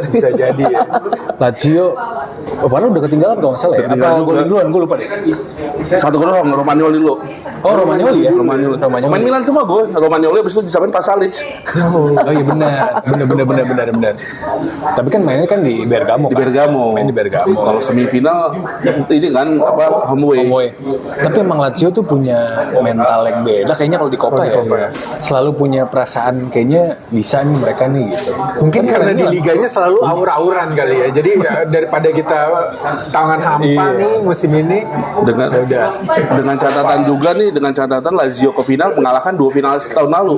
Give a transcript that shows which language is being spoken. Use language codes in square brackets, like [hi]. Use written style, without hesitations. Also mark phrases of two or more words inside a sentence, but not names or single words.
[id] Bisa jadi ya. Lazio padahal udah ketinggalan kalau nggak salah ya. Ketinggalan Apa juga. golin duluan gue lupa deh. 1 gol doang Romagnoli dulu. Oh Romagnoli ya. Romagnoli. Pemain Milan semua gue. Romagnoli habis itu disamain Pasalic. Oh iya benar. Tapi kan mainnya kan di Bergamo. Di Bergamo. Main di Bergamo. Kalau semifinal ini kan home away. Tapi emang Lazio tuh punya mental yang beda kayaknya kalau di Copa ya. Selalu punya perasaan kayaknya bisa nih mereka nih gitu. Mungkin karena di liganya selalu aur-auran kali ya. Jadi daripada kita tangan hampa nih musim ini dengan catatan juga nih, dengan catatan Lazio ke final mengalahkan 2 finalis tahun lalu.